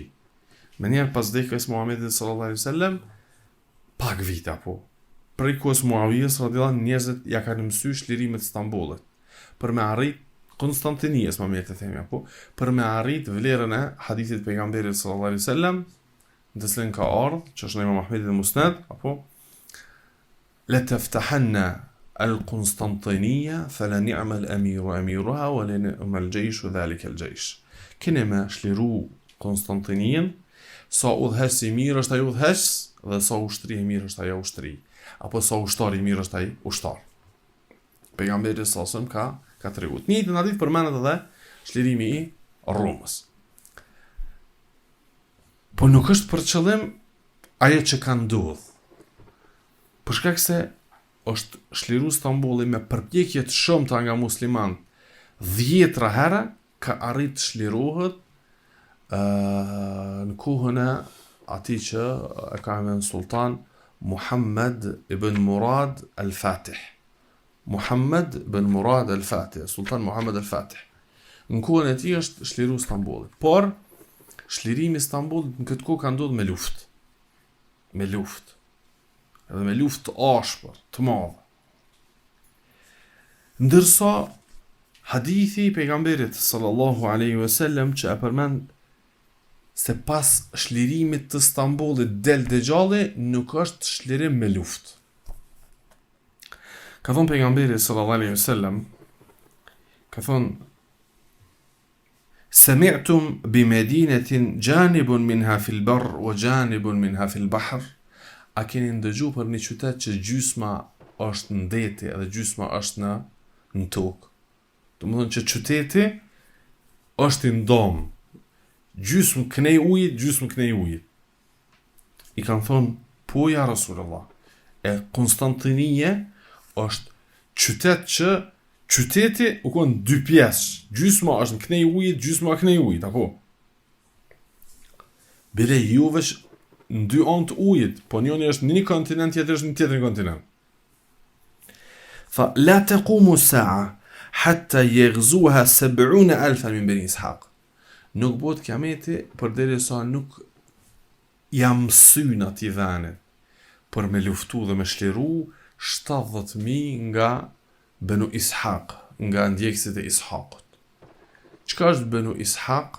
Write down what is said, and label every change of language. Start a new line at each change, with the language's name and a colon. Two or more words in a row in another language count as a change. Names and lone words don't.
Albanian: Me njerë pas vdekjes Muhamedit
Arabic: صلى الله عليه وسلم,
Albanian: pak vite apo. Prej kohës Muawijës
Arabic: رضي الله عنه,
Albanian: njerëzit ja kanë mësy shlirimet Stambollit për me arrit Konstantinijës, më mirë të themi apo, për me arrit vlerën e hadithit pejgamberit
Arabic: صلى الله عليه وسلم,
Albanian: në të cilin ka ardhur, që është në Imam Ahmedit dhe Musnad, apo
Arabic: لتفتحن القسطنطينية فلنعم الأمير أميرها ولنعم الجيش ذلك الجيش.
Albanian: Keni me shliru Konstantinijën, sa udhëheqës i mirë është ai udhëheqës dhe sa ushtri i mirë është ajo ushtri, apo sa ushtar i mirë është ai ushtar. Pejgamberi
Arabic: صلى الله عليه وسلم
Albanian: ka treguar. Njëjtën hadith përmendet edhe shlirimi i Romës. Po nuk është për qëllim ajo që ka ndodhur. Për shkak se është shliru Stambolli me përpjekje të shumta nga muslimanët, 10 herë ka arrit të shlirohet në kohën e atij që e ka emrin sultan Muhammad ibn Murad al-Fatih. Muhammad ibn Murad al-Fatih, sultan Muhammad al-Fatih. Në kohën e tij është shliru Stambolli. Por shlirimi i Stambollit në këtë kohë ka ndodhur me luftë. Me luftë. Edhe me luftë të ashpër, të madhe. Ndërsa hadithi i pejgamberit
Arabic: صلى الله عليه وسلم
Albanian: që e përmend se pas shlirimit të Stambollit del Dajjali, nuk është shlirim me luftë. Ka thonë pejgamberi
Arabic: صلى الله عليه وسلم,
Albanian: ka thonë:
Arabic: سمعتم بمدينة جانب منها في البر وجانب منها في البحر.
Albanian: A keni ndëgju për një qytet që gjysma është në deti edhe gjysma është në tokë? Domethënë që qyteti është i ndomë, gjysmë kënej ujit, gjysmë kënej ujit. I kanë thonë: po
Arabic: يا رسول الله,
Albanian: e Konstantinije është qytet që qyteti u konë 2 pjesë, gjysma është në kënej ujit, gjysma kënej ujit, apo? Bile juve në 2 anë të ujit, po njëri është në një kontinent, tjetri është në tjetër kontinent.
Arabic: فلا تقوم الساعة حتى يغزوها 70,000 من بني إسحاق.
Albanian: Nuk bëhet kiameti përderisa nuk jam mësyn atij veni për me luftu dhe me shliru 70.000 nga Banu Ishaq, nga ndjekësit e Ishaqut. Çka është Banu Ishaq?